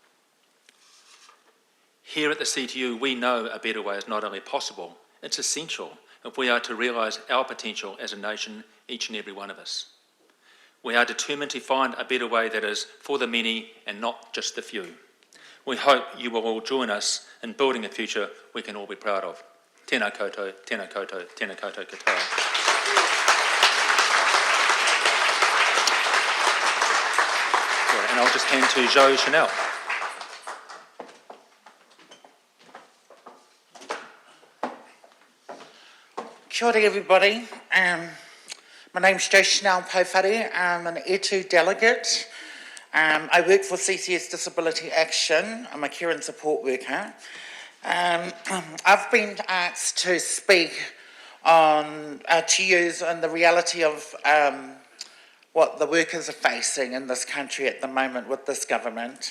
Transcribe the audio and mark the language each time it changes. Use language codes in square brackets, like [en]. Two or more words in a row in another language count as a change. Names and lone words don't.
[en] Here at the CTU, we know a better way is not only possible, it's essential if we are to realise our potential as a nation, each and every one of us. We are determined to find a better way that is for the many and not just the few. We hope you will all join us in building a future we can all be proud of. [mi] Tēnā koutou, tēnā koutou, tēnā koutou katoa. [en] And I'll just hand to Jo-Chanelle. [mi] Kia ora [en] everybody. My name's Jo-Chanelle Pouwhare. I'm an Eerd delegate. I work for CCS Disability Action. I'm a care and support worker. I've been asked to speak on to use on the reality of what the workers are facing in this country at the moment with this government.